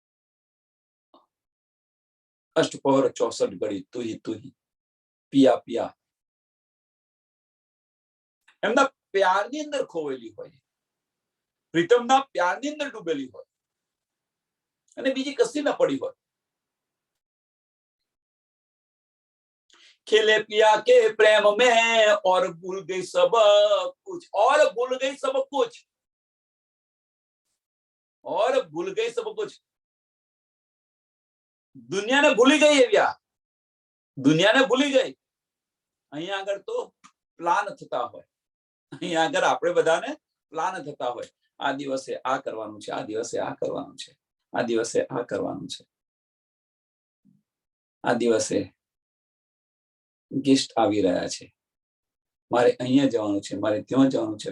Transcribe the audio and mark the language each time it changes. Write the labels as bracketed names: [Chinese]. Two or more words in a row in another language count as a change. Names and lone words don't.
[Gujarati] અષ્ટપહર 64 ઘડી તુહી તુહી, પિયા પિયા, એમના પ્યારની અંદર ખોવેલી હોય, પ્રીતમના પ્યારની અંદર ડૂબેલી હોય અને બીજી કશી ના પડી હોય. [Hindi] खेले पिया के प्रेम में और भूल गई सब कुछ, और भूल गई सब कुछ, और भूल गई सब कुछ. [Gujarati] દુનિયાને ભૂલી ગઈ એવ્યા, દુનિયાને ભૂલી ગઈ. અહીંયા આગળ તો પ્લાન થતા હોય, અહીંયા આગળ આપણે બધાને પ્લાન થતા હોય. આ દિવસે આ કરવાનું છે, આ દિવસે આ કરવાનું છે, આ દિવસે આ કરવાનું છે, આ દિવસે ગેસ્ટ આવી રહ્યા છે, મારે અહીંયા જવાનું છે, મારે ત્યાં જવાનું છે.